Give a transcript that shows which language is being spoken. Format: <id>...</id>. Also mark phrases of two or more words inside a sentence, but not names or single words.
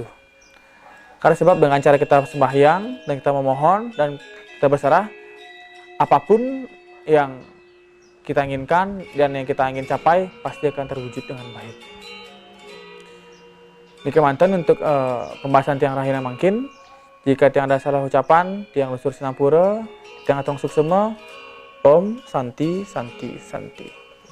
<id>Karena sebab dengan cara kita sembahyang dan kita memohon dan kita berserah, apapun yang kita inginkan dan yang kita ingin capai pasti akan terwujud dengan baik. Ini mantan untuk pembahasan</id> <ban>tiang rahina mangkin.</ban> <id>Jika tiang ada salah ucapan,</id> <ban>tiang lusur sinampura, tiang atong suksema,</ban> <sa>Om Santi Santi Santi.</sa>